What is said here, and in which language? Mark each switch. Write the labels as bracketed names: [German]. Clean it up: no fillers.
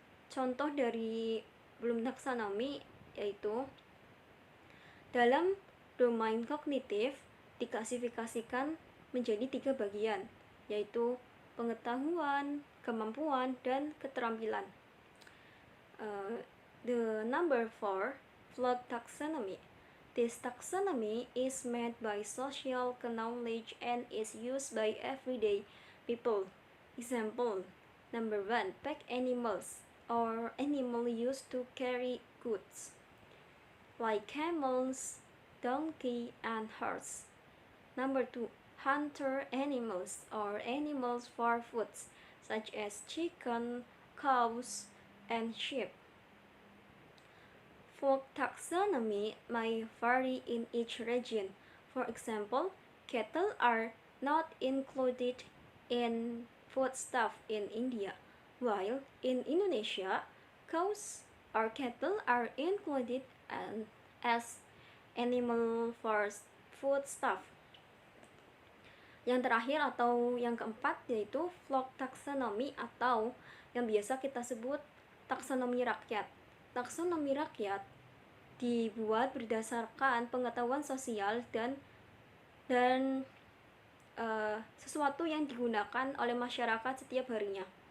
[Indonesian] Contoh dari Bloom Taxonomy yaitu dalam domain kognitif diklasifikasikan menjadi 3 bagian, yaitu pengetahuan, kemampuan, dan keterampilan. [English] The number 4, flood taxonomy. This taxonomy is made by social knowledge and is used by everyday people. Example, number 1, pack animals, or animal used to carry goods, like camels, donkey, and horse. Number 2, hunter animals, or animals for foods, such as chicken, cows, and sheep. Folk taxonomy may vary in each region. For example, cattle are not included in foodstuff in India, while in Indonesia, cows or cattle are included as animal for foodstuff. [Indonesian] Yang terakhir atau yang keempat yaitu folk taxonomy atau yang biasa kita sebut taksonomi rakyat. Taksonomi rakyat dibuat berdasarkan pengetahuan sosial dan sesuatu yang digunakan oleh masyarakat setiap harinya.